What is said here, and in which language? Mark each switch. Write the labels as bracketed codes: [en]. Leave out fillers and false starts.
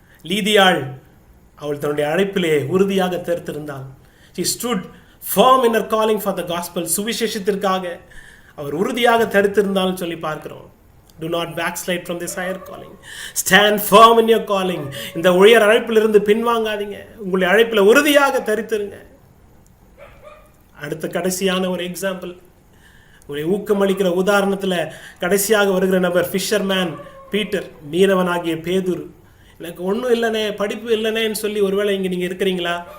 [ta] லீதியாள் அவள் தன்னுடைய அழைப்பிலே உறுதியாக தெரிந்திருந்தாள். [en] She stood firm in her calling for the gospel. [ta] சுவிசேஷத்திற்காக அவர் உறுதியாக தரித்திருந்தாலும் சொல்லி பார்க்கிறோம். [en] Do not backslide from this higher calling. Stand firm in your calling. [ta] இந்த உயர் அழைப்பிலிருந்து பின்வாங்காதீங்க. உங்களுடைய அழைப்பில் உறுதியாக தரித்திருங்க. அடுத்த கடைசியான ஒரு எக்ஸாம்பிள், உங்களுடைய ஊக்கமளிக்கிற உதாரணத்தில் கடைசியாக வருகிற நபர் ஃபிஷர்மேன் பீட்டர், மீனவனாகிய பேதுரு. எனக்கு ஒன்றும் இல்லைனே, படிப்பு இல்லைனேன்னு சொல்லி ஒருவேளை இங்கே நீங்கள் இருக்கிறீங்களா?